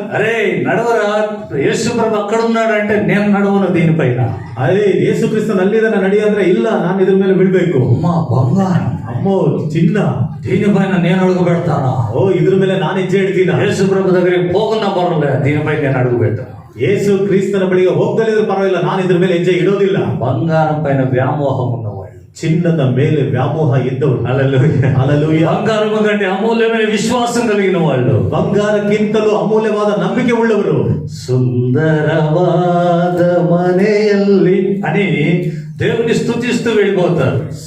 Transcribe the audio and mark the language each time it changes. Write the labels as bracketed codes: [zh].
[te] అరే నడవరా, యేసు ప్రభు అక్కడ ఉన్నాడంటే నేను నడవను దీనిపైన. [kn] ಅದೇ ಯೇಸು ಕ್ರಿಸ್ತನ್ ಅಲ್ಲಿದ್ದಾನೆ ನಡಿ ಅಂದ್ರೆ ಇಲ್ಲ, ನಾನು ಇದ್ರ ಮೇಲೆ ಬೀಳ್ಬೇಕು. [te] అమ్మా బంగారం, [kn] ಅಮ್ಮೋ ಚಿನ್ನ, [te] దీనిపైన నేను అడుగు పెడతానా? [kn] ಓ ಇದ್ರ ಮೇಲೆ ನಾನು ಹೆಜ್ಜೆ ಇಡ್ತೀನ. [te] యేసు ప్రభు దగ్గరికి పోకున్నా పర్వాలే, దీనిపై నేను అడుగు పెట్టాను. [kn] ಯೇಸು ಕ್ರಿಸ್ತನ ಬಳಿಗೆ ಹೋಗ್ದಲ್ಲಿದ್ರೆ ಪರವಾಗಿಲ್ಲ, ನಾನು ಇದ್ರ ಮೇಲೆ ಹೆಜ್ಜೆ ಇಡೋದಿಲ್ಲ. [te] బంగారం పైన వ్యామోహం ఉన్నవాళ్ళు, [kn] ಚಿನ್ನದ ಮೇಲೆ ವ್ಯಾಮೋಹ ಇದ್ದವರು. [te] హల్లెలూయా. [kn] ಹಲ್ಲೆಲೂಯಾ. [te] బంగారం కంటే అమూల్యమైన విశ్వాసం కలిగిన వాళ్ళు, [kn] ಬಂಗಾರಕ್ಕಿಂತಲೂ ಅಮೂಲ್ಯವಾದ ನಂಬಿಕೆ ಉಳ್ಳವರು. సుందరవాద మನೆಯಲ್ಲಿ [te] అని దేవుని స్తుతిస్తూ వెళ్ళిపోతారు.